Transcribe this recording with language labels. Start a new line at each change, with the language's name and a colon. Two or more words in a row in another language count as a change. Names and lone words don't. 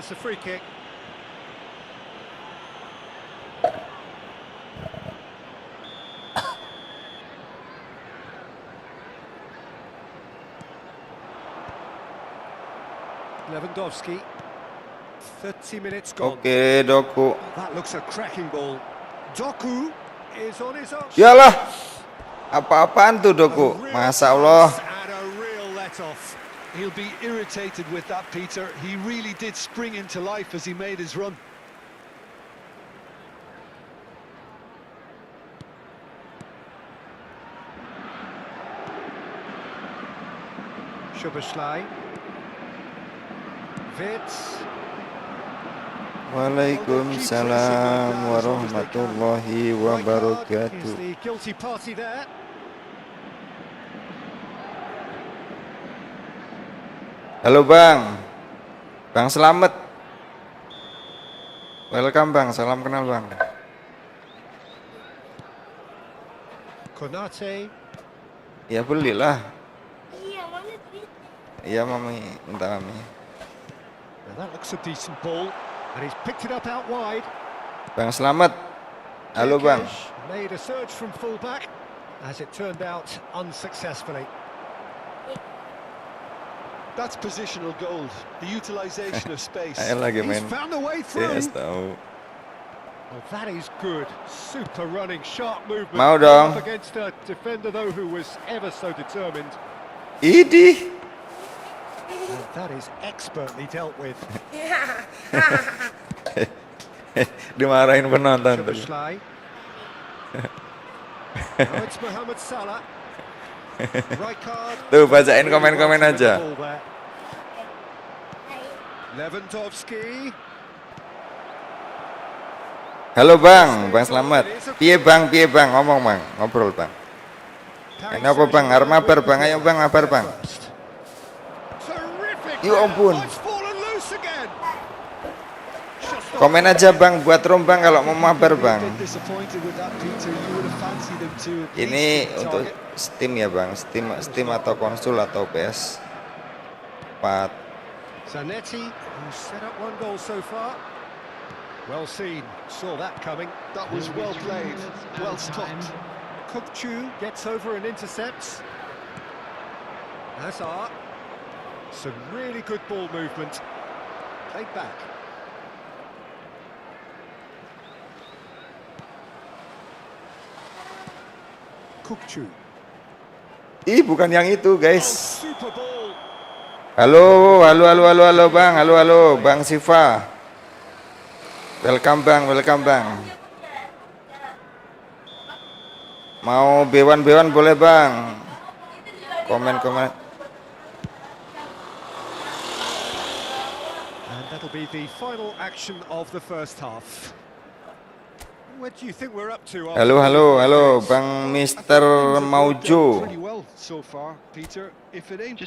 English: It's a free kick. Lewandowski. 30 minutes gone.
Indonesian: Oke, Doku.
English: That looks a cracking ball. Doku is on his own.
Indonesian: Yalah. Apa-apaan tuh Doku?
Arabic: ما شاء الله.
English: And a real let-off. He'll be irritated with that, Peter. He really did spring into life as he made his run. Szoboszlai. Wits.
Arabic: وعليكم السلام ورحمة الله
English: Rijkaard
Arabic: wabarakatuh.
English: is the guilty party there.
Indonesian: Halo Bang. Bang Selamet. Welcome Bang, salam kenal Bang. Konate. Ya belilah. Iya, Mami duit. Iya Mami, minta Mami.
English: Now that looks a decent ball, and he's picked it up out wide.
Indonesian: Bang Selamet. Halo Bang.
English: Kirkish made a surge from fullback, as it turned out unsuccessfully. That's positional gold, the utilisation of space.
Indonesian: Ayo lagi
English: He's
Indonesian: main
English: found a way through.
Indonesian: CS tahu.
English: Well, that is good. Super running, sharp movement.
Indonesian: Mau dong.
English: Up against a defender, though, who was ever so determined.
Indonesian: Idih.
English: And that is expertly dealt with.
Indonesian: Dimarahin penonton tuh.
English: Szoboszlai. Now it's Mohamed Salah. Rijkaard.
Indonesian: Tuh bacain komen-komen aja. Lewandowski. Halo Bang, Bang Selamat.
Javanese: Piye Bang, ngomong Bang, ngobrol Bang.
Indonesian: Ini apa
Javanese: Bang, arep mabar Bang, ayo Bang, mabar Bang.
English: Terrific.
Indonesian: Ya ampun.
English: It's fallen loose again.
Indonesian: Komen aja Bang, buat room Bang kalau mau mabar Bang.
English: Disappointed with that, Peter. You would have fancied him to at
Indonesian: Ini
English: least hit the
Indonesian: untuk
English: target.
Indonesian: Steam ya Bang, Steam atau konsul atau PS 4.
English: Zanetti, who's set up one goal so far. Well seen, saw that coming. That was well played, well stopped. Kukçu gets over and intercepts. Hazard. Some really good ball movement. Played back. Kukçu.
Indonesian: Ih, bukan yang itu
English: Oh, guys. super ball.
Indonesian: Halo Bang, halo Bang Siva. Welcome Bang. Mau B1 boleh Bang. Komen.
English: And that'll be the final action of the first half. What do you think we're up to? after
Indonesian: Halo
English: this?
Indonesian: Bang Mister Maujo.
English: Pretty well so far, Peter. If it ain't